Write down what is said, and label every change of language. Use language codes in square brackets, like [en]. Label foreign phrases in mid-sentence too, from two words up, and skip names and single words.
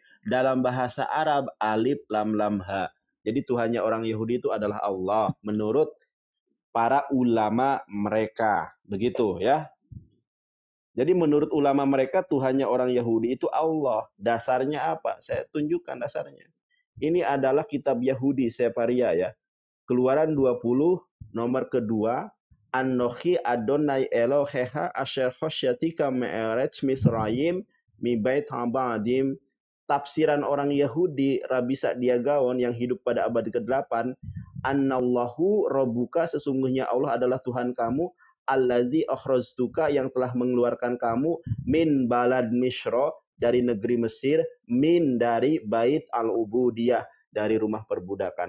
[id] Dalam bahasa Arab, Alif, Lam, Ha. Jadi Tuhannya orang Yahudi itu adalah Allah menurut para ulama mereka. Begitu ya. Jadi menurut ulama mereka Tuhannya orang Yahudi itu Allah. Dasarnya apa? Saya tunjukkan dasarnya. Ini adalah kitab Yahudi Sefaria ya. Keluaran 20 nomor kedua. [he] אנוכי ה' אלוהיך אשר הוצאתיך מארץ מצרים מבית עבדים. [id] Tafsiran orang Yahudi Rabisa Diagaon yang hidup pada abad ke-8. [ar] إن الله ربك, [id] sesungguhnya Allah adalah Tuhan kamu, [ar] الذي أخرجتك, [id] yang telah mengeluarkan kamu, [ar] من بلد مصر, [id] dari negeri Mesir, min dari [ar] بيت العبودية, [id] dari rumah perbudakan.